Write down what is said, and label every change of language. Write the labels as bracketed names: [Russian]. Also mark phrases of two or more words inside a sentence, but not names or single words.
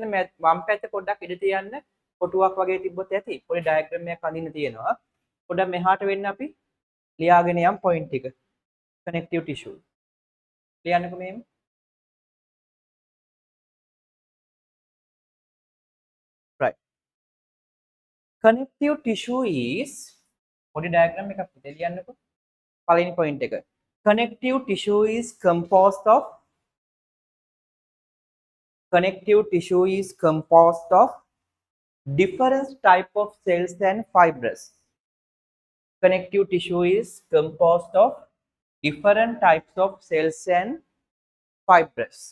[Sinhala] වම් පැත්ත පොඩ්ඩක් ඉඳ තියන්න කොටුවක් වගේ තිබ්බොත් ඇති පොඩි ඩයග්‍රෑම් එකක් අඳින්න තියෙනවා පොඩ්ඩක් මෙහාට වෙන්න අපි ලියාගෙන යම් පොයින්ට් ටික [English] connective tissue [Sinhala] ලියන්නකෝ මෙහෙම [English] right connective tissue is [Sinhala] පොඩි ඩයග්‍රෑම් එකක් පුතේ ලියන්නකෝ පළවෙනි පොයින්ට් එක [English] connective tissue is composed of different type of cells and fibers. Connective tissue is composed of different types of cells and fibers.